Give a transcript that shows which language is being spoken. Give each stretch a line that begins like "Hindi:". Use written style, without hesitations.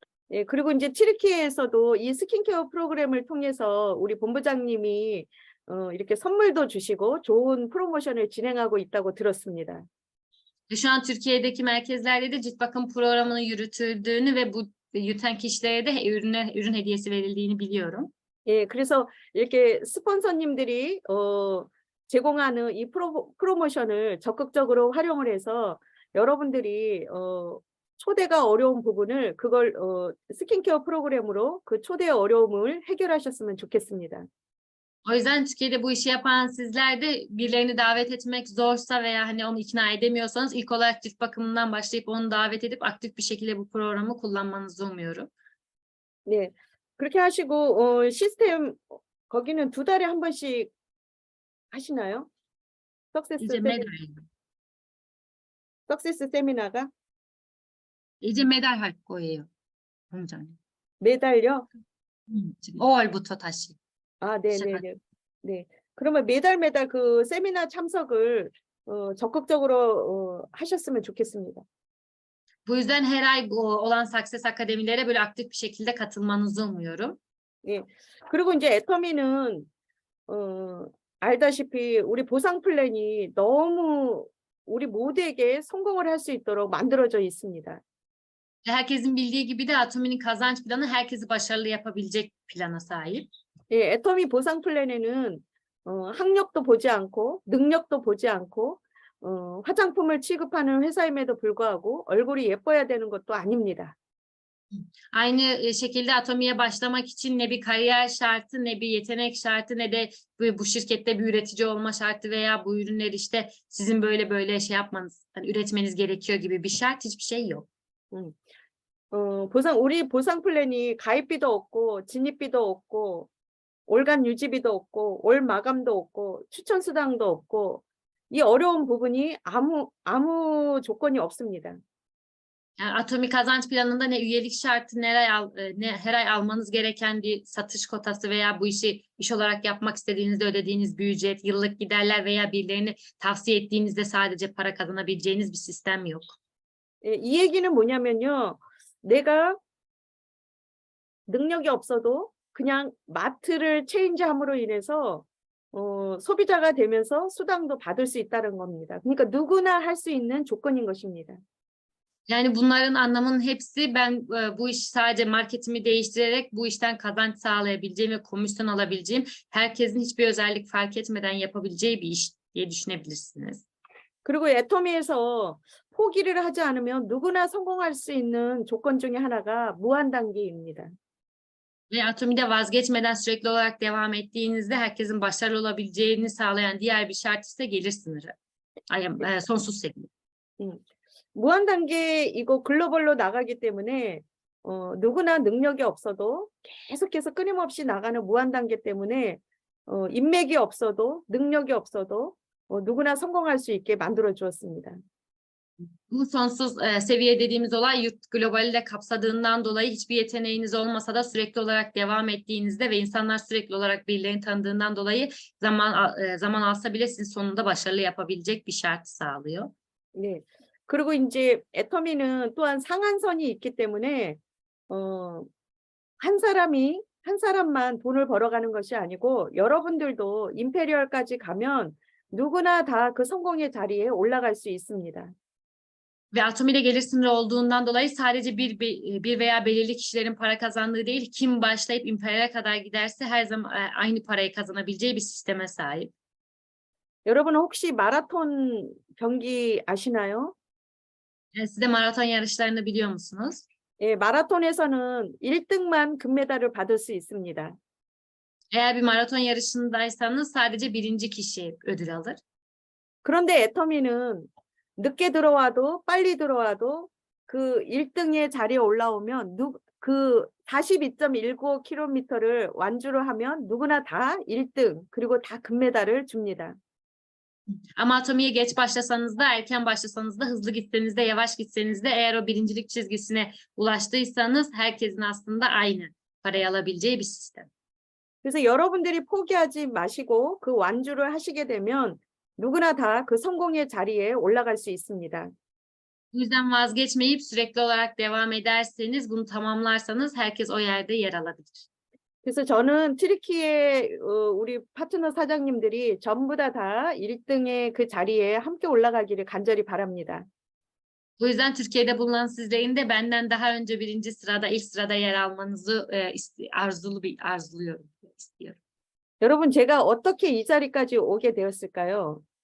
Korean: 예, 그리고 이제 튀르키예에서도 이 스킨케어 프로그램을 통해서 우리 본부장님이 이렇게 선물도 주시고 좋은 프로모션을 진행하고 있다고 들었습니다.
Turkish: Şu an Türkiye'deki merkezlerde de cilt bakım programını yürütüldüğünü ve bu yürüten kişilere de ürün hediyesi verildiğini biliyorum.
Korean: 예, 그래서 이렇게 스폰서님들이 제공하는 이 프로모션을 적극적으로 활용을 해서 여러분들이 초대가 어려운 부분을 그걸 스킨케어 프로그램으로 그 초대의 어려움을 해결하셨으면 좋겠습니다.
Turkish: O yüzden Türkiye'de bu işi yapan sizler de birilerini davet etmek zorsa veya hani onu ikna edemiyorsanız ilk olarak cilt bakımından başlayıp onu davet edip aktif bir şekilde bu programı kullanmanızı umuyorum.
Korean: 네, 그렇게 하시고 시스템 거기는 2달에 한 번씩 하시나요?
Turkish: İyice medal,
Korean: 석세스 세미나가 이제 medal 할 거예요, 본부장님. 매달요? 지금 5월부터 다시. 아, 네네네. 네. 그러면 매달 그 세미나 참석을 적극적으로 하셨으면 좋겠습니다.
Turkish: Bu yüzden her ay bu olan Success Akademilere böyle aktif bir şekilde katılmanızı umuyorum.
Korean: 예. 그리고 이제 애터미는 알다시피 우리 보상 플랜이 너무 우리 모두에게 성공을 할 수 있도록 만들어져 있습니다.
Turkish: Herkesin bildiği gibi de Atomi'nin kazanç planı herkesi başarılı yapabilecek plana sahip.
Korean: 예, 애터미 보상 플랜에는 학력도 보지 않고 능력도 보지 않고 화장품을 취급하는 회사임에도 불구하고 얼굴이 예뻐야 되는 것도 아닙니다.
Turkish: Aynı şekilde Atomi'ye başlamak için ne bir kariyer şartı, ne bir yetenek şartı, ne de bu şirkette bir üretici olma şartı veya bu ürünleri işte sizin böyle şey yapmanız, hani üretmeniz gerekiyor gibi bir şart, hiçbir şey yok.
Korean: 우리 보상 플랜이 가입비도 없고 진입비도 없고 월간 유지비도 없고 월 마감도 없고 추천 수당도 없고 이 어려운 부분이 아무 조건이 없습니다.
Turkish: Yani Atomi kazanç planında ne üyelik şartı, ne her ay almanız gereken bir satış kotası veya bu işi iş olarak yapmak istediğinizde ödediğiniz bir ücret, yıllık giderler veya birilerini tavsiye ettiğinizde sadece para kazanabileceğiniz bir sistem yok.
Korean: 이 얘기는 뭐냐면요. 내가 능력이 없어도 그냥 마트를 체인지함으로 인해서 소비자가 되면서 수당도 받을 수 있다는 겁니다. 그러니까 누구나 할 수 있는 조건인 것입니다.
Turkish: Yani bunların anlamının hepsi ben bu işi sadece marketimi değiştirerek bu işten kazanç sağlayabileceğim ve komisyon alabileceğim, herkesin hiçbir özellik fark etmeden yapabileceği bir iş diye düşünebilirsiniz.
Korean: 그리고 애터미에서 포기를 하지 않으면 누구나 성공할 수 있는 조건 중에 하나가 무한 단계입니다.
Turkish: Ve Atomi'de vazgeçmeden sürekli olarak devam ettiğinizde herkesin başarılı olabileceğini sağlayan diğer bir şart ise gelir sınırı. Sonsuz seviye.
Korean: 무한 단계이고 글로벌로 나가기 때문에 누구나 능력이 없어도 계속해서 끊임없이 나가는 무한 단계 때문에 인맥이 없어도 능력이 없어도 누구나 성공할 수 있게 만들어 주었습니다.
Turkish: Bu sonsuz seviye dediğimiz olay yurt globali de kapsadığından dolayı hiçbir yeteneğiniz olmasa da sürekli olarak devam ettiğinizde ve insanlar sürekli olarak birilerini tanıdığından dolayı zaman alsa bile sizin sonunda başarılı yapabilecek bir şart sağlıyor.
Korean: 네. 그리고 이제 애터미는 또한 상한선이 있기 때문에 한 사람만 돈을 벌어가는 것이 아니고 여러분들도 임페리얼까지 가면 누구나 다 그 성공의 자리에 올라갈 수 있습니다.
Turkish: Ve Atomi'de gelir sınırı olduğundan dolayı sadece bir veya belirli kişilerin para kazandığı değil, kim başlayıp imperiale kadar giderse her zaman aynı parayı kazanabileceği bir sisteme sahip.
Korean: 여러분 혹시 마라톤 경기 아시나요?
Turkish: Siz de maraton yarışlarını biliyor musunuz?
Korean: 예, 마라톤에서는 1등만 금메달을 받을 수 있습니다.
Turkish: Eğer bir maraton yarışındaysanız sadece birinci kişi ödül alır.
Korean: 그런데 애터미는 늦게 들어와도 빨리 들어와도 그 1등의 자리에 올라오면 그 42.195km를 완주를 하면 누구나 다 1등 그리고 다 금메달을 줍니다.
Turkish: Ama atomiye geç başlasanız da, erken başlasanız da, hızlı gitseniz de, yavaş gitseniz de, eğer o birincilik çizgisine ulaştıysanız herkesin aslında aynı parayı alabileceği bir sistem.
Korean: 그래서 여러분들이 포기하지 마시고 그 완주를 하시게 되면 누구나 다 그 성공의 자리에 올라갈 수 있습니다.
Turkish: Bu yüzden vazgeçmeyip sürekli olarak devam ederseniz, bunu tamamlarsanız herkes o yerde yer alabilir.
Korean: 그래서 저는 튀르키예 우리 파트너 사장님들이 전부 다 1등의 그 자리에 함께 올라가기를 간절히 바랍니다.
Turkish: Bu yüzden Türkiye'de bulunan sizlerin de benden daha önce birinci sırada, ilk sırada yer almanızı arzuluyorum, istiyorum.
Korean: 여러분, 제가 어떻게 이 자리까지 오게 되었을까요?